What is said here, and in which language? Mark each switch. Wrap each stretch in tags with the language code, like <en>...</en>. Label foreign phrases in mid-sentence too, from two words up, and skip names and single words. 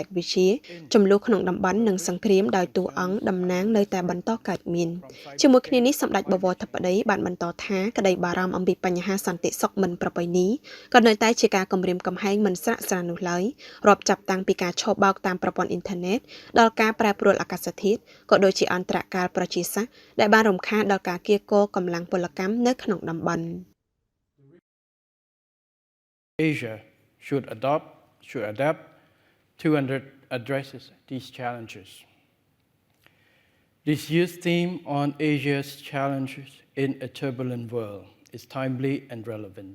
<km>វិទ្យាចំនួនក្នុងតំបន់និងសង្គ្រាមដោយតួអង្គតំណាងនៅតែបន្តកើតមានជាមួយគ្នានេះសម្ដេចបវរធិបតីបានបន្តថាក្តីបារម្ភអំពីបញ្ហាសន្តិសុខមិនប្រពៃណីក៏នៅតែជាការគំរាមកំហែងមិនស្រាកស្រាននោះឡើយរាប់ចាប់តាំងពីការឆបោកតាមប្រព័ន្ធអ៊ីនធឺណិតដល់ការប្រែប្រួលអាកាសធាតុក៏ដូចជាអន្តរកាលប្រជាសាស្ត្រដែលបានរំខានដល់ការគៀកគរកម្លាំងពលកម្មនៅក្នុងតំបន់</km> <en>Asia should adapt to address these challenges. This year's theme on Asia's challenges in a turbulent world is timely and relevant.</en>